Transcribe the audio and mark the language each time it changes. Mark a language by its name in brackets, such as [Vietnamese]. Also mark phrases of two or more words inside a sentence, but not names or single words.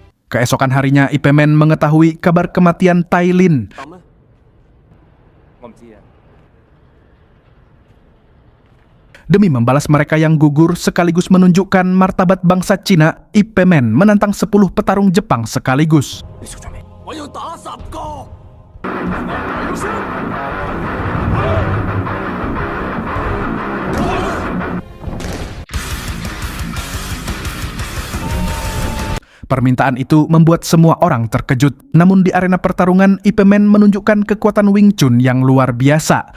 [Indonesian] Keesokan harinya, Ip Man mengetahui kabar kematian Tai Lin. [Cantonese] 咁咩？我唔知啊。 [Indonesian] Demi membalas mereka yang gugur sekaligus menunjukkan martabat bangsa Cina, Ip Man menantang 10 petarung Jepang sekaligus. [Cantonese] 我要打10個。 [Indonesian] Permintaan itu membuat semua orang terkejut. Namun di arena pertarungan, Ip Man menunjukkan kekuatan Wing Chun yang luar biasa.